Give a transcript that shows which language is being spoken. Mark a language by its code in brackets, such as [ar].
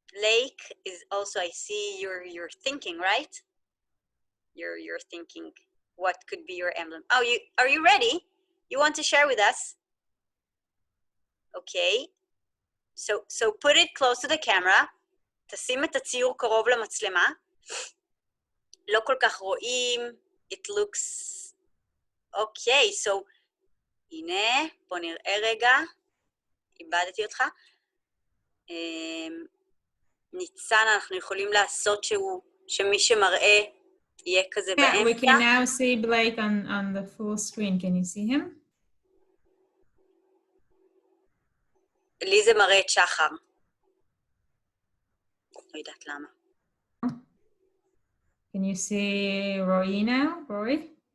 [en] Lake is also, I see you're thinking, right? You're thinking what could be your emblem. Oh, are you ready? You want to share with us? Okay. So put it close to the camera. [he] תשים את הציור קרוב למצלמה. לא כל כך רואים. [en] It looks... Okay, so [he] הנה, בוא נראה רגע. איבדתי אותך. ניצן, אנחנו יכולים לעשות שמי שמראה יהיה כזה באמצע. [en] Yeah, we can now see Blake on the full screen. Can you see him? [he] לי זה מראה את שחר. לא יודעת למה. [en] Can you see Roy now? Roy?